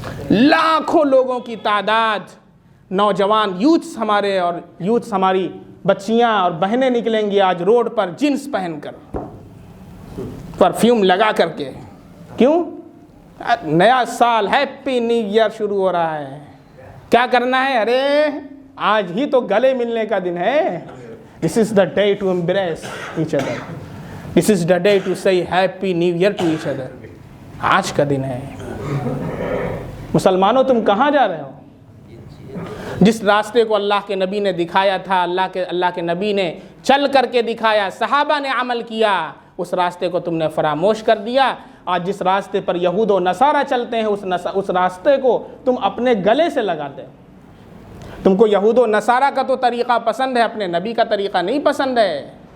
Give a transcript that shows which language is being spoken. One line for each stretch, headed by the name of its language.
Urdu: لاکھوں لوگوں کی تعداد، نوجوان یوتھس ہمارے اور یوتھس ہماری بچیاں اور بہنیں نکلیں گی آج روڈ پر جینس پہن کر، پرفیوم لگا کر کے۔ کیوں؟ نیا سال، ہیپی نیو ایئر شروع ہو رہا ہے۔ کیا کرنا ہے؟ ارے آج ہی تو گلے ملنے کا دن ہے۔
English: This is the day to embrace each other. This is the day to say happy new year to each other.
Urdu: آج کا دن ہے۔ مسلمانوں، تم کہاں جا رہے ہو؟ جس راستے کو اللہ کے نبی نے دکھایا تھا، اللہ کے نبی نے چل کر کے دکھایا، صحابہ نے عمل کیا، اس راستے کو تم نے فراموش کر دیا۔ آج جس راستے پر یہود و نصارہ چلتے ہیں، اس راستے کو تم اپنے گلے سے لگاتے ہو۔ تم کو یہود و نصارہ کا تو طریقہ پسند ہے، اپنے نبی کا طریقہ نہیں پسند ہے،